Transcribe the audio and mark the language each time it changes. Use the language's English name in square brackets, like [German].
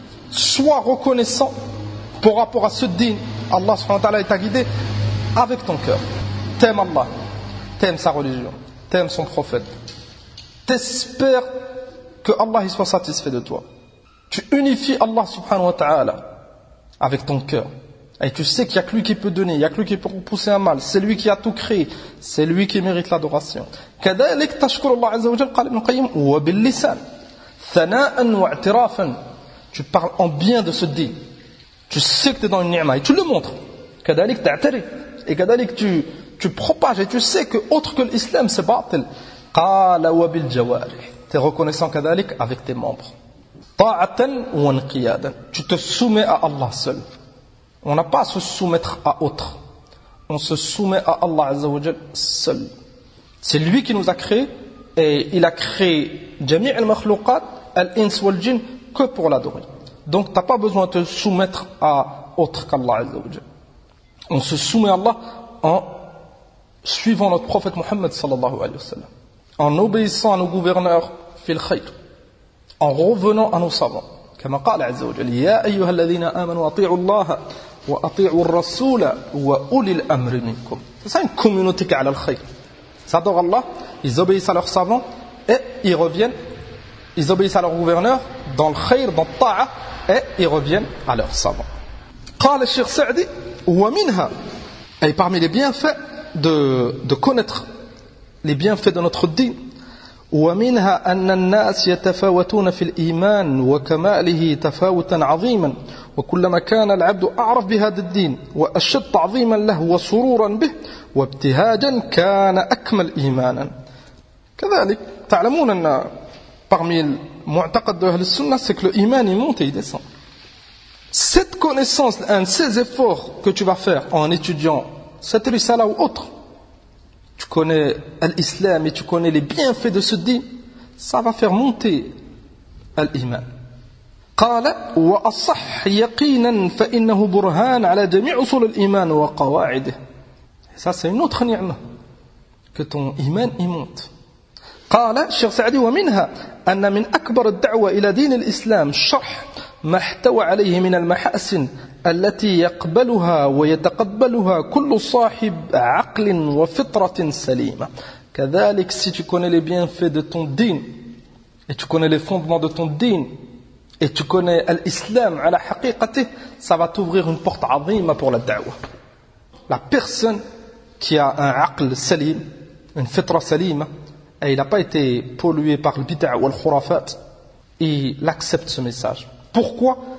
[French] sois reconnaissant pour rapport à ce dîn Allah سبحانه وتعالى t'a guidé avec ton cœur t'aimes Allah t'aimes sa religion t'aimes son prophète t'espères que Allah soit satisfait de toi. Tu unifies Allah subhanahu wa ta'ala avec ton cœur. Et tu sais qu'il n'y a que lui qui peut donner, il n'y a que lui qui peut repousser un mal. C'est lui qui a tout créé. C'est lui qui mérite l'adoration. [Arabic] كذلك تشكر الله عز وجل قال ابن القيم وباللسان ثناء واعترافا. [French] Tu parles en bien de ce dit. Tu sais que tu es dans une ni'ma et tu le montres. [Arabic] كذلك تعترف. [French] Et كذلك tu propages et tu sais que autre que l'islam c'est batil. [Arabic] قال وبالجوارح. [French] Tu es reconnaissant كذلك avec tes membres. [Arabic] طاعة وانقيادا. [French] Tu te soumets à Allah seul. On n'a pas à se soumettre à autre. On se soumet à Allah Azza wa Jal seul. C'est lui qui nous a créés et il a créé jami' al-makhlouqat, al-ins wal-jin, que pour l'adorer. Donc tu n'as pas besoin de te soumettre à autre qu'Allah Azza wa Jal. On se soumet à Allah en suivant notre prophète Muhammad sallallahu alayhi wa sallam, en obéissant à nos gouverneurs fil khayr, en revenant à nos savants. [Arabic] كما قال عز وجل يا أيها الذين آمنوا أطيعوا الله وأطيعوا الرسول وأولي الأمر منكم. [French] C'est une communauté qui est à l'khayr. Ils adorent Allah, ils obéissent à leurs savants et ils reviennent. Ils obéissent à leur gouverneur dans le khayr, dans ta'a et ils reviennent à leurs savants. [Arabic] قال الشيخ سعدي ومنها. [French] Et parmi les bienfaits de connaître les bienfaits de notre dîn. [Arabic] ومنها أن الناس يتفاوتون في الإيمان وكماله تفاوتا عظيما وكلما كان العبد أعرف بهذا الدين وأشد تعظيما له وسرورا به وابتهاجا كان أكمل إيمانا. [French] كذلك تعلمون أن parmi [Arabic] المعتقد أهل السنة [French] c'est que l'iman il monte et il descend. Cette connaissance et ces efforts que tu vas faire en étudiant cette risala ou autre, tu connais l'islam et tu connais les bienfaits de ce dit, ça va faire monter l'iman. [Arabic] قال واصح يقينا فانه برهان على جميع اصول الايمان وقواعده. [French] Ça c'est une autre ni'ma que ton iman y monte. [Arabic] قال الشيخ سعدي ومنها ان من اكبر الدعوه الى دين الاسلام شرح ما احتوى عليه من المحاسن التي يقبلها ويتقبلها كل صاحب عقل وفطرة سليمة. [French] كذلك si tu connais les bienfaits de ton din et tu connais les fondements de ton din et tu connais l'islam à la حقيقته, ça va t'ouvrir une porte عظيمه pour la da'wa. La personne qui a un [Arabic] عقل سليم, [French] une [Arabic] فطرة سليمة, [French] et il n'a pas été pollué par le bid'a ou le khurafat, il accepte ce message. Pourquoi?